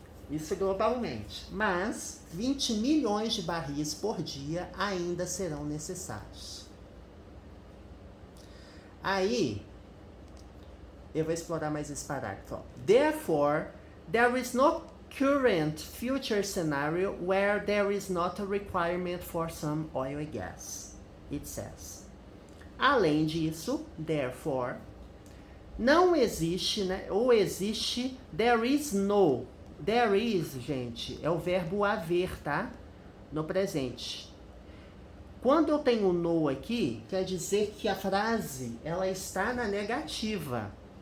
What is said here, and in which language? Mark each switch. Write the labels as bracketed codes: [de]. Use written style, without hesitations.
[pt] Isso globalmente. Mas 20 milhões de barris por dia ainda serão necessários. Aí, eu vou explorar mais esse parágrafo. [en] Therefore, there is no current future scenario where there is not a requirement for some oil and gas, it says. [pt] Além disso, therefore, não existe, né? Ou existe, [en] there is no. [pt] There is, gente, é o verbo haver, tá? No presente. Quando eu tenho no aqui, quer dizer que a frase, ela está na negativa.